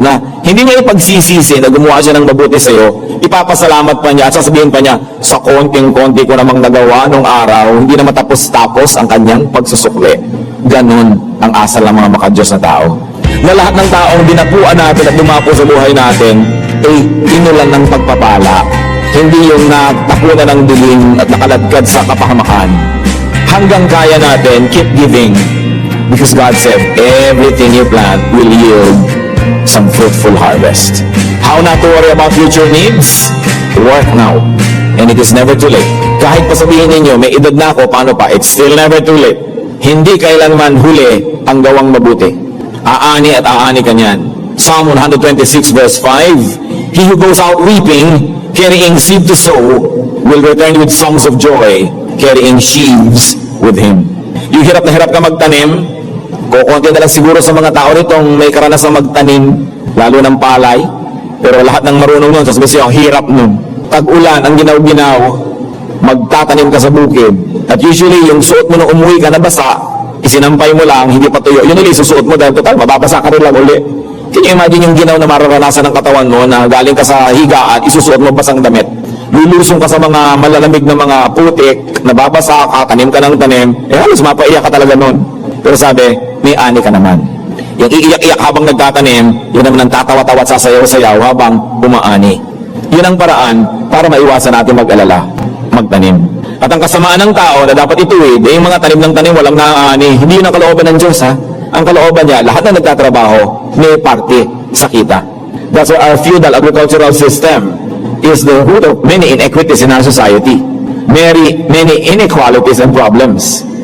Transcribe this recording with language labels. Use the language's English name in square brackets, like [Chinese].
[Filipino] Na hindi niya ipagsisisi na gumawa siya ng mabuti sa iyo, ipapasalamat pa niya at sasabihin pa niya, sa konting-konti ko namang nagawa nung araw, hindi na matapos-tapos ang kanyang pagsusukli. Ganon ang asal ng mga makadiyos na tao. Na lahat ng taong dinapuan natin at dumapo sa buhay natin, ay inulan ng pagpapala. Hindi yung natapunan ng dilim at nakaladkad sa kapahamakan. Hanggang kaya natin, [English] keep giving. Because God said, everything you plant will yield some fruitful harvest. How not to worry about future needs? Work now. And it is never too late. [Filipino] Kahit pa sabihin ninyo, may edad na ako, paano pa? [English] It's still never too late. [Filipino] Hindi kailanman huli ang gawang mabuti. Aani at aani ka niyan. [English] Psalm 126 verse 5, He who goes out weeping, carrying seed to sow, will return with songs of joy, carrying sheaves with him. [Filipino] Yung hirap na hirap ka magtanim, kukunti na lang siguro sa mga tao nitong may karanasan magtanim, lalo ng palay, pero lahat ng marunong nun, sasabihin siya, ang hirap nun. Tag-ulan, ang ginaw-ginaw, magtatanim ka sa bukid. At usually, yung suot mo nung umuwi ka na basa, Isinampay mo lang, hindi pa tuyo. Yun ulit, susuot mo dahil total, mababasa ka rin lang uli. [English] Can you imagine [Filipino] yung ginaw na mararanasan ng katawan mo na galing ka sa higaan, isusuot mo basang damit? Lulusong ka sa mga malalamig na mga putik, nababasa ka, tanim ka ng tanim, halos mapaiyak ka talaga nun. Pero sabi, may ani ka naman. Yung iiyak-iyak habang nagtatanim, yun naman ang tatawa-tawa at sasayaw-sayaw habang umaani. Yun ang paraan para maiwasan natin mag-alala, magtanim. At ang kasamaan ng tao na dapat ituwid, yung mga tanim ng tanim, walang naaani. Hindi yun ang kalooban ng Diyos, ha? Ang kalooban niya, lahat na nagtatrabaho, may parte sa kita. [English] That's why our feudal agricultural system is the root of many inequities in our society. Many inequalities and problems.